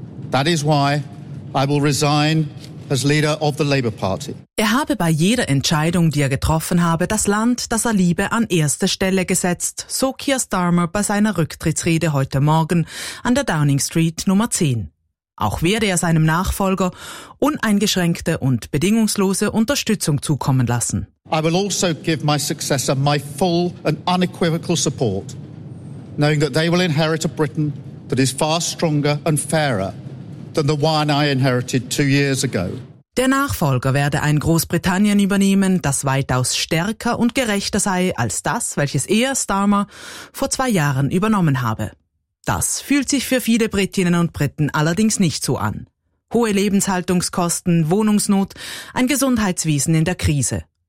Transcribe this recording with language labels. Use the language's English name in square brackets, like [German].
[English] That is why I will resign as leader of the Labour Party. [German] Er habe bei jeder Entscheidung, die er getroffen habe, das Land, das er liebe, an erste Stelle gesetzt, so Keir Starmer bei seiner Rücktrittsrede heute Morgen an der Downing Street Nummer 10. Auch werde er seinem Nachfolger uneingeschränkte und bedingungslose Unterstützung zukommen lassen. [English] I will also give my successor my full and unequivocal support, knowing that they will inherit a Britain that is far stronger and fairer than the one I inherited 2 years ago. [German] Der Nachfolger werde ein Großbritannien übernehmen, das weitaus stärker und gerechter sei als das, welches er, Starmer, vor 2 Jahren übernommen habe. Das fühlt sich für viele Britinnen und Briten allerdings nicht so an. Hohe Lebenshaltungskosten, Wohnungsnot, ein Gesundheitswesen in der Krise.